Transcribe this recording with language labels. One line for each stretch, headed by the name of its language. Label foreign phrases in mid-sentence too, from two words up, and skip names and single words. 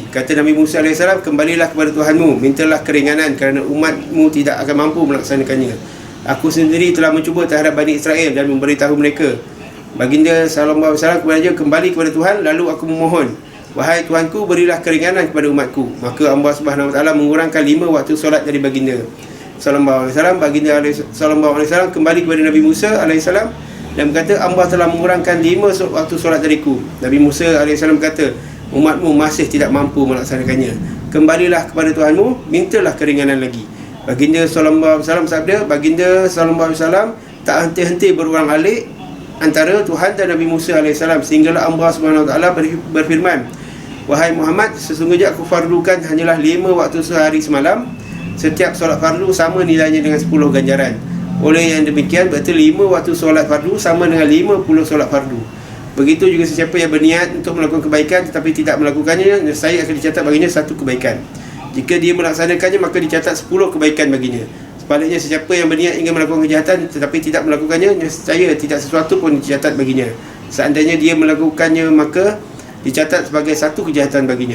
Malay: Kata Nabi Musa AS, kembalilah kepada Tuhanmu, mintalah keringanan kerana umatmu tidak akan mampu melaksanakannya. Aku sendiri telah mencuba terhadap Bani Israel dan memberitahu mereka. Baginda
Arabic: صلى الله عليه وسلم
Malay: kepada dia, kembali kepada Tuhan. Lalu aku memohon, wahai Tuhanku, berilah keringanan kepada umatku. Maka
Arabic: الله سبحانه وتعالى
Malay: mengurangkan 5 waktu solat dari baginda
Arabic: صلى الله عليه وسلم.
Malay: Baginda
Arabic: صلى الله عليه وسلم
Malay: kembali kepada Nabi Musa
Arabic: عليه السلام
Malay: dan berkata, Allah telah mengurangkan 5 waktu solat dariku. Nabi Musa AS berkata, umatmu masih tidak mampu melaksanakannya. Kembalilah kepada Tuhanmu, mintalah keringanan lagi. Baginda
Arabic: صلى الله عليه وسلم
Malay: sabda, baginda
Arabic: صلى الله عليه وسلم
Malay: tak henti-henti berulang-alik antara Tuhan dan Nabi Musa AS, sehinggalah
Arabic: الله سبحانه وتعالى
Malay: berfirman, wahai Muhammad, sesungguhnya aku fardukan hanyalah 5 waktu sehari semalam. Setiap solat fardu sama nilainya dengan 10 ganjaran. Oleh yang demikian, berarti 5 waktu solat fardu sama dengan 50 solat fardu. Begitu juga sesiapa yang berniat untuk melakukan kebaikan tetapi tidak melakukannya, saya akan dicatat baginya 1 kebaikan. Jika dia melaksanakannya, maka dicatat 10 kebaikan baginya. Sebaliknya, sesiapa yang berniat ingin melakukan kejahatan tetapi tidak melakukannya, saya tidak sesuatu pun dicatat baginya. Seandainya dia melakukannya, maka dicatat sebagai 1 kejahatan baginya.